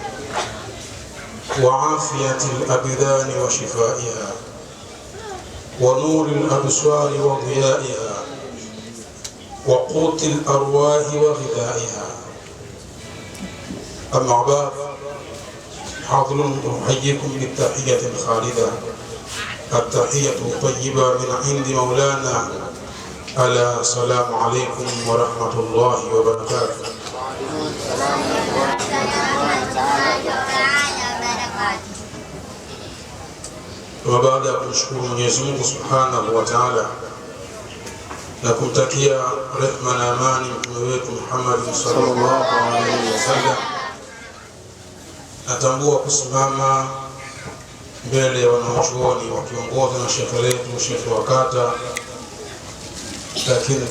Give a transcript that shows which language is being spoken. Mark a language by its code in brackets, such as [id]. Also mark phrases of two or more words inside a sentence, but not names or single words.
[ar] وعافية الأبدان وشفائها ونور الأبصار وضيائها وقوت الأرواح وغذائها أما بعد حاضر أحييكم بالتحية الخالدة التحية الطيبة من عند مولانا ألا السلام عليكم ورحمة الله وبركاته. وبعد أن نشكر [sw] Mwenyezi Mungu [ar] سبحانه وتعالى [sw] na kumtakia rehema na amani mtume wetu Muhammad [ar] صلى الله عليه [sw] wasallam, natambua kusimama mbele ya wanachuoni wakiongozwa na shekhe letu shekhe wa kata, lakini